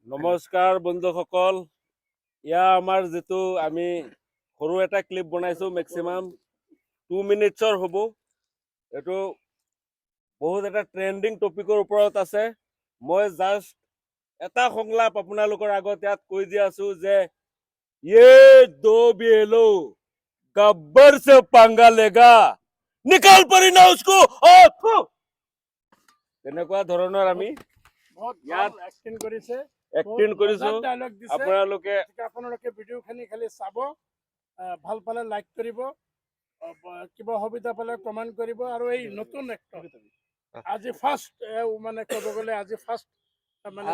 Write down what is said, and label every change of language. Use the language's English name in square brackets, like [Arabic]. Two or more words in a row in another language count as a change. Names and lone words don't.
[Assamese] নমস্কাৰ বন্ধুসকল, ইয়া আমাৰ যিটো আমি সৰু এটা ক্লিপ বনাইছো, মেক্সিমাম 2 মিনিটছৰ হ'ব। এইটো বহুত এটা ট্ৰেণ্ডিং টপিকৰ ওপৰত আছে। মই জাষ্ট এটা সংলাপ আপোনালোকৰ আগত ইয়াত কৈ দি আছো যে [Hindi] ये दो बेलो गब्बर से पंगा लेगा, निकाल परी ना उसको। [Assamese] তেনেকুৱা ধৰণৰ আমি ইয়াত এক্টিং কৰিছে, এক্টিং কৰিছো। ডায়লগ দিছে। আপোনালোকে ভিডিঅ'খিনি খালি চাব, ভাল পালে লাইক কৰিব, কিবা সুবিধা পালে কমেণ্ট কৰিব। আৰু এই নতুন এক্টৰ আজি ফাৰ্ষ্ট, মানে ক'ব গ'লে আজি ফাৰ্ষ্ট মানে